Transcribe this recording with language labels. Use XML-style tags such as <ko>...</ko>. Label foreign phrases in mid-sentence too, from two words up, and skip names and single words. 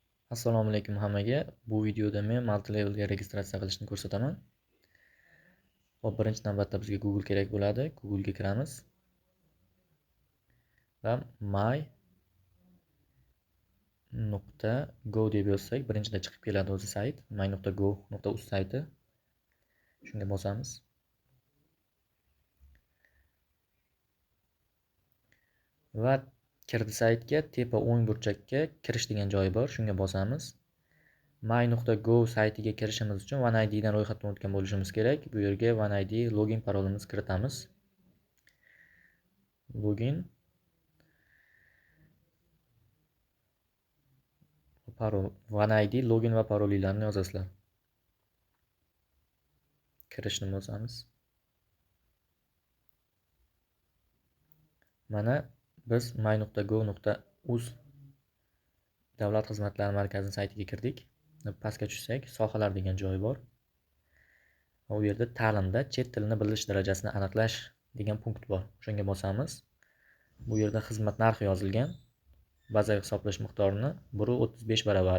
<uz>Assalomu alaykum hammaga. Bu videoda men multilevelga registratsiya qilishni ko'rsataman. Hop, birinchi navbatda bizga Google kerak bo'ladi. Google ga kiramiz. Va my.go deb yozsak, birinchida chiqib keladi o'zi sayt. my.go.uz sayti. Shunga bosamiz. Va kirdi saytga, tepa o'ng burchakka kirish degan joyi bor. Shunga bosamiz. my.go saytiga kirishimiz uchun OneID dan ro'yxatdan o'tgan bo'lishimiz kerak. Bu yerga OneID login parolimizni kiritamiz. Login parol, OneID login va parollarni yozasizlar. Kirishni bosamiz. Mana biz my.go.uz davlat xizmatlari markazi saytiga kirdik. Pastga tushsak, sohalar degan joy bor. U yerda ta'limda chet tilini bilish darajasini aniqlash degan punkt bor. Shunga bosamiz. Bu yerda xizmat narxi yozilgan. Bazaviy hisoblash miqdorini 1.35 baravari.</uz>